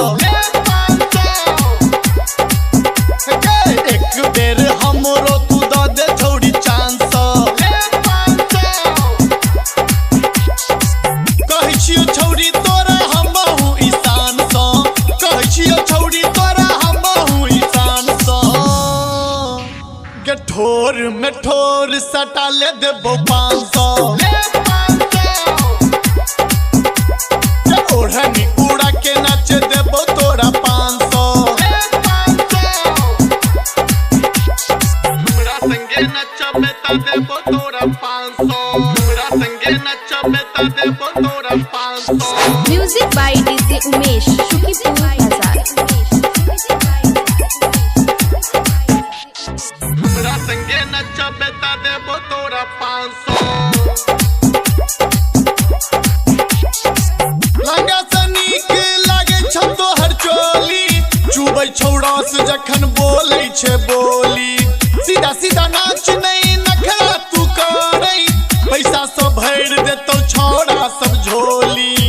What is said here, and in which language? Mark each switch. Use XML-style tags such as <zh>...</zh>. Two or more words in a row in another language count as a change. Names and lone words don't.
<mai>एक बेर हमरो तू द दे छौरी चांस कहै छियो छौरी तोरा हमहु ईशान सँ कहै छियो छौरी तोरा हमहु ईशान सँ के ठोर में ठोर सटा ले देबो 500 ओढ़नी उड़ा के नाच देबो तोरा 500 हमरा संगे नचबे त देबो तोरा 500 हमरा संगे नचबे त देबो तोरा 500</mai> <en>Music by DJ Umesh, Shukipur Bazaar.</en> <mai>हमरा संगे नचबे त देबो तोरा 500 लगा से नीक लागे छौ तोहर चोली चुबै छौड़ा से जखन बोलै छै बोली सीधा सीधा नाच नहीं नखरा तू करै पैसा सब भैर देतौ छौड़ा सब झोली</mai>